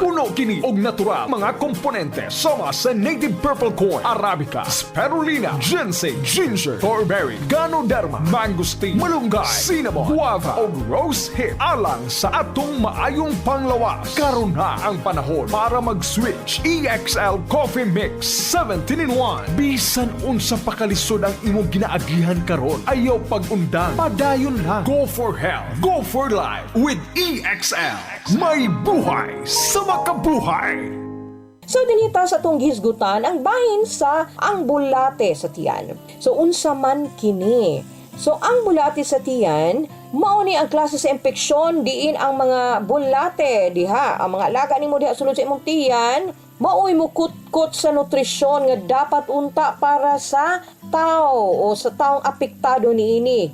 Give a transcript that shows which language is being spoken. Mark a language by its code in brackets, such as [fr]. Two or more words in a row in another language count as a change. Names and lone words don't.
[ceb] Puno kini og natural mga komponente sama sa [en] native purple corn, arabica, spirulina, ginseng, ginger, thornberry, ganoderma, mangosteen, [ceb] malunggay, [en] cinnamon, guava [ceb] o [en] rose hip [ceb] alang sa atong maayong panglawas. Karon na ang panahon para mag-switch. EXL Coffee Mix 17-in-1. Bisan unsa pa kalisod ang imong ginaagihan karon, ayaw pag-undang, padayon lang. [en] Go for health, go for life with EXL. [ceb] May buhay sa makabuhay. So dinita sa tong gisgutan ang bahin sa ang bulate sa tiyan. So unsa man kini? So ang bulate sa tiyan mao ni ang klase sa impeksyon diin ang mga bulate diha, ang mga alaga nimo diha sulod sa imong tiyan, maoy mo kutkot sa nutrisyon nga dapat unta para sa tao o sa taong apektado niini.